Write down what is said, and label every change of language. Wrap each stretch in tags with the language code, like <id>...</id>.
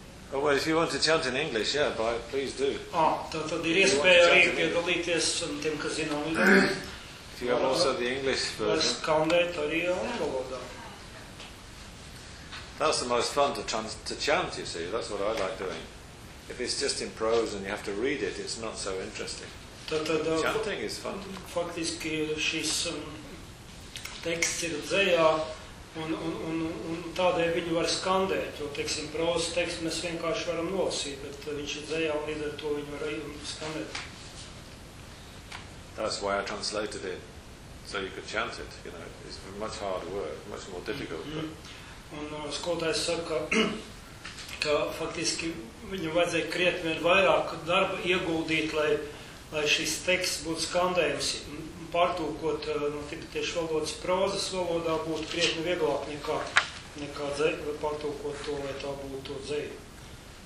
<en>Oh, well, if you want to chant in English, yeah, but please do.</en> <lv>Tad ir iespēja arī piedalīties un tiem, kas zina angļu.</lv> <en>If you have also the English version.</en> <lv>Es skandēt arī angļu valodā.</lv> <en>That's the most fun to chant, you see. That's what I like doing. If it's just in prose and you have to read it, it's not so interesting. Chanting is fun.</en> <lv>Faktiski šis teksts ir dzējā. Un tādēļ viņu var skandēt, jo, teiksim, prozas tekstu mēs vienkārši varam nolasīt, bet viņš ir dzējā un līdz ar to viņu var skandēt.</lv> <en>That's why I translated it, so you could chant it, you know, it's a much harder word, much more difficult. Mm-hmm.</en> <lv>Un skolotājs saka, ka faktiski viņam vajadzēja krietni vairāk darba ieguldīt, lai šis teksts būtu skandējums. Pārtūkot no tibetiešu valodas prozas valodā būtu krietni vieglāk nekā dzeja, pārtūkot to, lai tā būtu to dzeja.</lv>